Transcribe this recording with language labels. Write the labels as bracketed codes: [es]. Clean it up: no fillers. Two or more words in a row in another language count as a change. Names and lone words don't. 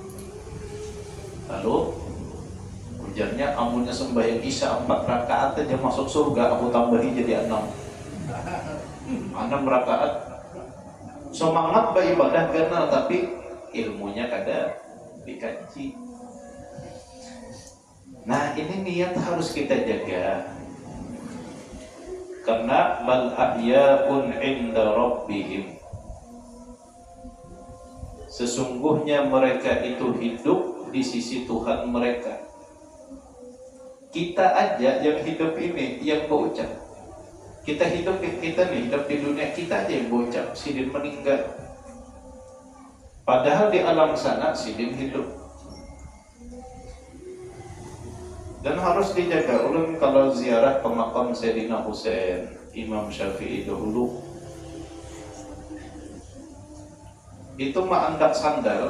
[bjn] Lalu ujarnya amunnya sembahyang Isya 4 rakaat aja masuk surga, aku tambahi jadi 6 rakaat. Semangat beribadah karena tapi ilmunya kada dikaji. [id] Nah ini niat harus kita jaga. [ar] Karena بل أحياء عند ربهم, [id] sesungguhnya mereka itu hidup di sisi Tuhan mereka. Kita aja yang hidup ini yang berucap. Kita hidup di dunia, kita aja yang berucap. [bjn] Sidin meninggal. Padahal di alam sana sidin hidup. [id] Dan harus dijaga. [bjn] Ulun kalau ziarah ke makam Sayyidina Husain, Imam Syafi'i dahulu, itu andak sandal.